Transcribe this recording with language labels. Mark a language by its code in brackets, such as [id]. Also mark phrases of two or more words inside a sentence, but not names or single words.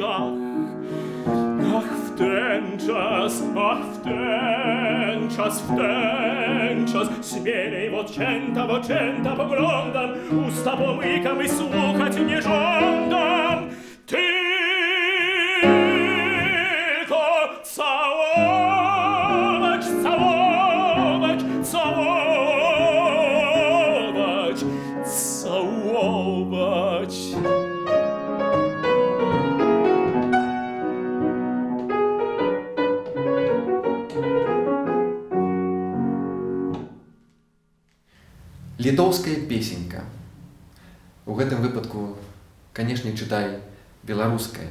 [pl] Ach, w ten czas, śmielej w oczęta poglądam, usta pomykam i słuchać nie żądam. Tylko całować, całować, całować, całować. [be] Літоўская песенька. У гэтым выпадку, канешне, чытай беларуская.